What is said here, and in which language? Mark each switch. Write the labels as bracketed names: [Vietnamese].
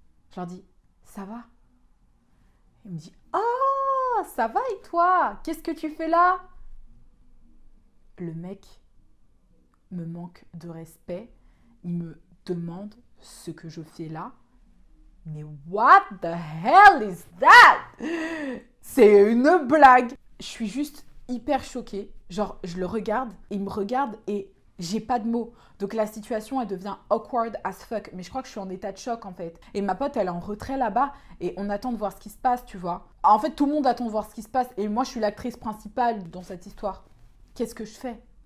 [French] Je leur dis, ça va? Il me dit, oh, ça va et toi? Qu'est-ce que tu fais là? Le mec me manque de respect. Il me demande ce que je fais là. [English] Mais what the hell is that? [French] C'est une blague. Je suis juste hyper choquée. Genre, je le regarde, il me regarde et j'ai pas de mots. Donc la situation, elle devient [English] awkward as fuck. [French] Mais je crois que je suis en état de choc, en fait. Et ma pote, elle est en retrait là-bas et on attend de voir ce qui se passe, tu vois. En fait, tout le monde attend de voir ce qui se passe et moi, je suis l'actrice principale dans cette histoire. Qu'est-ce que je fais?